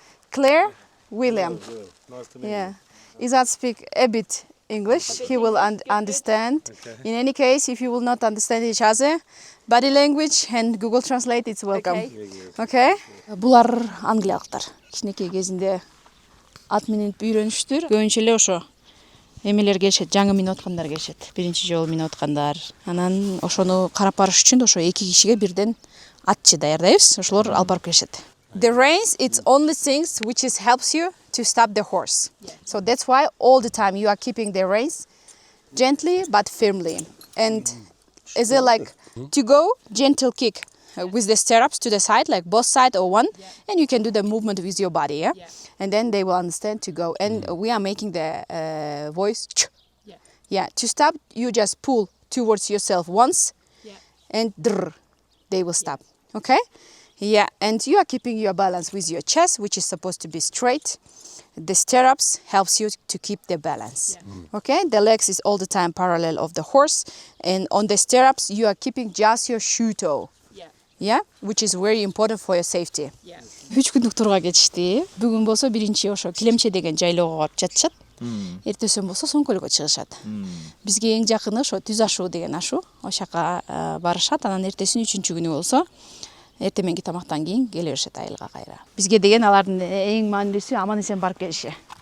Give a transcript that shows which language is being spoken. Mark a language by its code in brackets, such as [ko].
[en] Claire? William. Yeah. Izat speak a bit English. He will understand. In any case, if you will not understand each other, body language and Google Translate, it's welcome. [ky] Okay? Булар англиялыктар. Кичинекей кезинде ат менен үйрөнүштүр. Көбүнчө эле ошо эмелер келишет, жаңы мине откандар келишет. Биринчи жолу мине откандар. Анан ошону карап барыш үчүн ошо эки кишиге бирден атчы даярдайбыз. Ошолор алып барып келишет. [en] The reins, it's only things which helps you to stop the horse. So that's why all the time you are keeping the reins gently but firmly. And is it like to go, gentle kick with the stirrups to the side, like both side or one, and you can do the movement with your body, yeah? And then they will understand to go. And we are making the voice. Yeah, to stop, you just pull towards yourself once, and they will stop. Okay? Yeah, and you are keeping your balance with your chest, which is supposed to be straight. The stirrups helps you to keep the balance. Okay, the legs is all the time parallel of the horse, and on the stirrups you are keeping just your shoe toe. Yeah, which is very important for your safety. [ky] 3 күндүк турга кетишти. Бүгүн болсо биринчи ошо Килемче деген жайлоого барып жатышат. Эртесен болсо Соңкөлгө чыгышат. Бизге эң жакыны ошо Түз ашуу деген ашуу. Ошака барышат. Анан эртесин 3-күнү болсо эртең мененки тамактан кийин келе беришет айылга кайра. Бизге деген алардын эң маанилүүсү аман эсен барып келиши.